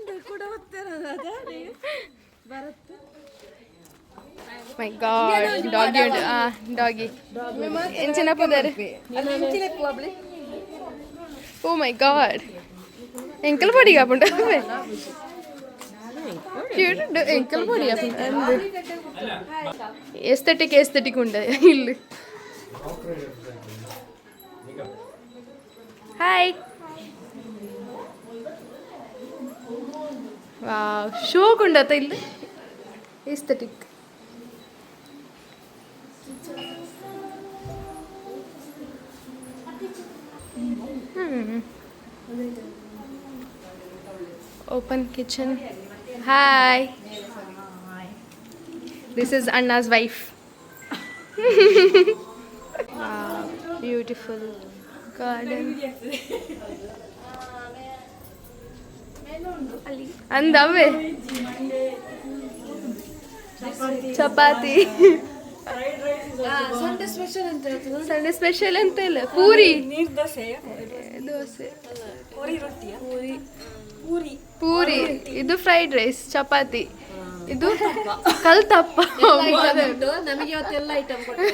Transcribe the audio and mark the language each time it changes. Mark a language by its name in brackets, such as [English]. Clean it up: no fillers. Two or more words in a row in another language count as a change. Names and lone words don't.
[English] my god [Tulu] ಡಾಗಿ ಉಂಟು ಡಾಗಿ ಎಂಚಿನ ಪುದರ್ [English] oh my god [Tulu] ಎಂಕಲ್ ಪೊಡಿ ಕಾಪುಂಟ ಎಂಕಲ್ ಪೊಡಿ ಎಸ್ಥೆಟಿಕ್ ಉಂಡ ಇಲ್ಲಿ [English] hi wow [Tulu] ಶೋಕ್ ಉಂಡತ್ತ ಇಲ್ಲಿ [English] aesthetic open kitchen. Hi. This is Anna's wife. Wow, beautiful garden. Andave. Chapati. Sunday special [Kannada] ಅಂತ ಇಲ್ಲ ಪೂರಿ ದೋಸೆ ಪೂರಿ ಇದು [English] fried rice [Kannada] ಚಪಾತಿ ಇದು ಕಲ್ತಪ್ಪ ನಮಗೆ ಇವತ್ತೆಲ್ಲ ಐಟಮ್